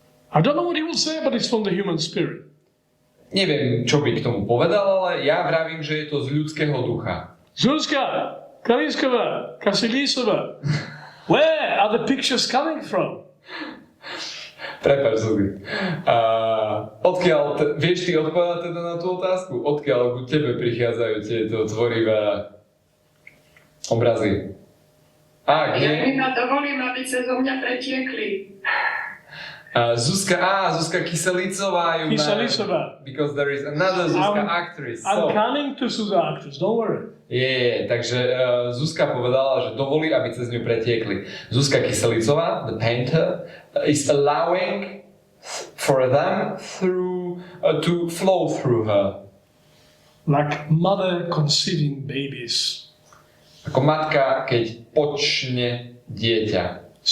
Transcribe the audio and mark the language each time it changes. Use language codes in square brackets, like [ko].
[en] I don't know what he will say, but it's from the human spirit. [sk] Neviem, čo by k tomu povedal, ale ja vravím, že je to z ľudského ducha. [en] Zuzka, Kaliskova, Kasilisova, where are the pictures coming from? [sk] Prepáč, Zuzi. Odkiaľ, vieš ty odpovedať teda na tú otázku? Odkiaľ ku tebe prichádzajú tieto tvorivé obrazy? Ja iba dovolím, aby sa zo mňa pretiekli. Zuzka Kyselicová. Kyselicová. [en] Because there is another Zuzka actress. I'm coming to Zuzka actress, don't worry. [sk] Takže Zuzka povedala, že dovolí, aby cez ňu pretiekli. [en] Zuzka Kyselicová, the painter, is allowing for them to flow through her. Like mother conceiving babies. [sk] Ako matka, keď počne dieťa.